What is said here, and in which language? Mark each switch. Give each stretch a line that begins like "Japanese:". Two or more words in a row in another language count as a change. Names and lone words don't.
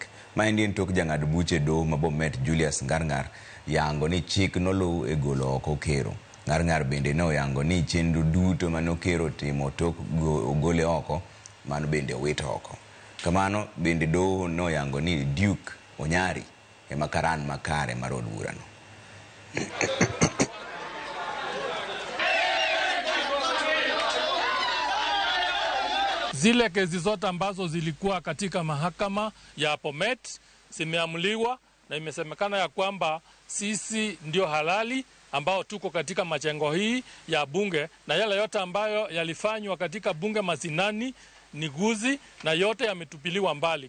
Luo (Kenya and Tanzania): Maendi en tok jang'ad buche doho ma Bomet Julius Ngarngar yango ni chik noluw e golo oko Okero. Ngarngar bende ne oyango ni chenro duto mane Okero timo tok gole oko mano bende owito oko. Kamano bende doho no yango ni Duke Onyari ema karan makare mar od burano.
Swahili: Zile kesi zote ambazo zilikuwa katika mahakama ya Bomet zimeamuliwa na imesemekana ya kwamba sisi ndio halali ambao tuko katika majengo hii ya bunge, na yale yote ambayo yalifanywa katika bunge Masinani ni guzi na yote yametupiliwa mbali.